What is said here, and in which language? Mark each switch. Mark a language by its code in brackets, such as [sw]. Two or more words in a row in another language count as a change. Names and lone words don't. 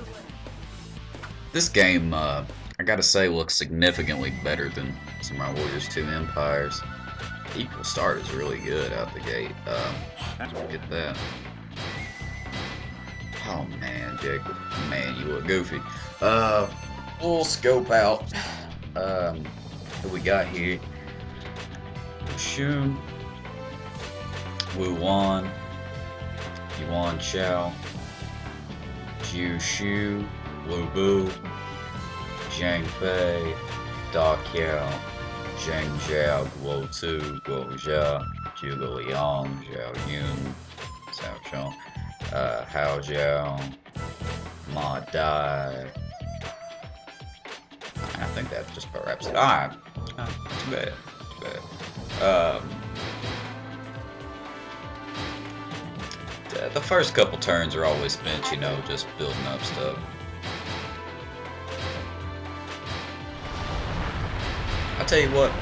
[en] This game, I gotta say, looks significantly better than Samurai Warriors 2 Empires. Equal start is really good out the gate. Get that. Oh man, Jacob. Man, you look goofy. We'll scope out who we got here. Shun, Wu Wan, Yuan Chao, Jiu Shu, Lu Bu, Zhang Fei, Da Qiao, Zhang Zhao, Guo Tu, Guo Jia, Zhuge Liang, Zhao Yun, Cao Chong, Hao Jiao, Ma Dai. I think that just about wraps it. Alright. Too bad. Too bad. The first couple turns are always spent, you know, just building up stuff. I'll tell you what.